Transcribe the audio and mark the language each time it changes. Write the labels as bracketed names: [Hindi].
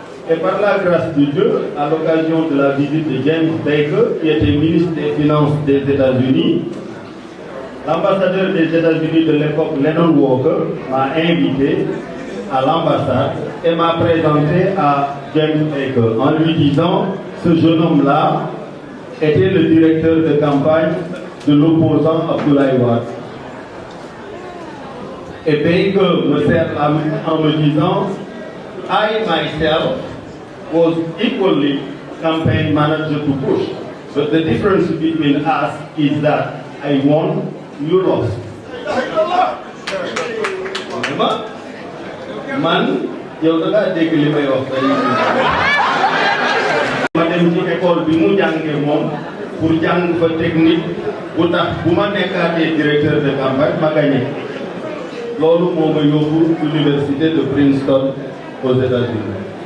[French] Et par la grâce de Dieu, à l'occasion de la visite de James Baker, qui était ministre des Finances des États-Unis, l'ambassadeur des États-Unis de l'époque, Lennon Walker, m'a invité à l'ambassade et m'a présenté à James Baker en lui disant ce jeune homme-là était le directeur de campagne de l'opposant Abdoulaye Wade. et Baker me serre la main en me disant, [English] I myself was equally campaign manager to Bush. But the difference between us is that I won, you lost. [Wolof] Man, yow da ngaa dégg li may wax ma dem ci école bi mu jàngee moom pour jàng fa technique bu tax bu ma nekkaatee [French] directeur de campagne [Wolof] ma gagné loolu moo ma yóbbu [French] université de Princeton aux États-Unis.